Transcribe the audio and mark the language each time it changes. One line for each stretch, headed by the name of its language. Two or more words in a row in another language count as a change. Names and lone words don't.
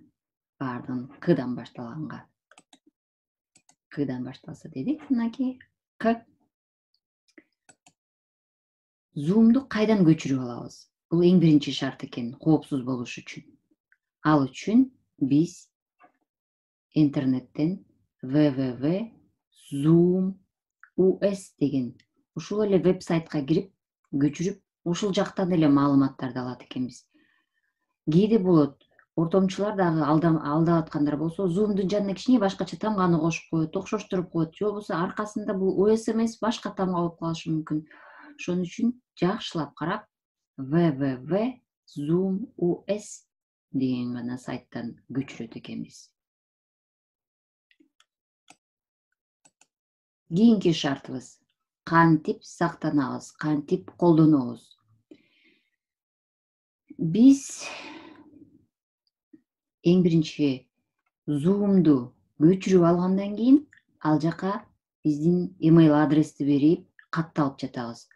Kyrgyz: Баардыгын Кдан башталганга. Кдан башталса дедик, мынакей К. Zoom'ду кайдан көчүрүп алабыз? Бул эң биринчи шарт экен, коопсуз болуш үчүн. Ал үчүн биз интернеттен www.zoom.us деген ушул эле веб-сайтка кирип, көчүрүп, ушул жактан эле маалыматтарды алат экенбиз. Кээде болот, ортомчулар дагы алдап аткандар болсо, Zoom'дун жанына кичине башкача тамганы кошуп коет, окшоштуруп коет. Же болбосо аркасында бул OS эмес, башка тамга болуп калышы мүмкүн. Ошон үчүн жакшылап карап, www.zoom.us деген гана сайттан көчүрөт экенбиз. Кийинки шартыбыз кантип сактанабыз, кантип колдонобуз. Биз эң биринчи Zoom'ду көчүрүп алгандан кийин ал жака биздин email адрести берип катталып жатабыз.